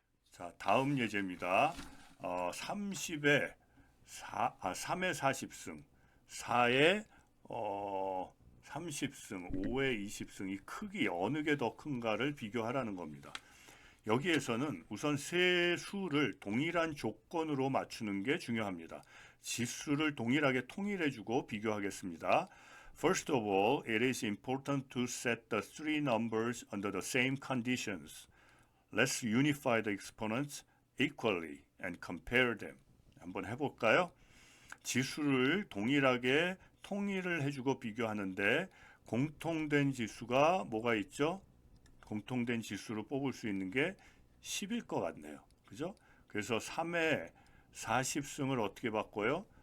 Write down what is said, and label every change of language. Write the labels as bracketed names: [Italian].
[Korean] 자, 다음 예제입니다. 30의 3의 40승, 4의 30승, 5의 20승 이 크기 어느 게 더 큰가를 비교하라는 겁니다. 여기에서는 우선 세 수를 동일한 조건으로 맞추는 게 중요합니다. 지수를 동일하게 통일해주고 비교하겠습니다. [English] First of all, it is important to set the three numbers under the same conditions. Let's unify the exponents equally and compare them. [Korean] 한번 해볼까요? 지수를 동일하게 통일을 해주고 비교하는데 공통된 지수가 뭐가 있죠? 공통된 지수로 뽑을 수 있는 게 10일 것 같네요. 그죠? 그래서 3의 40승을 어떻게 바꿔요?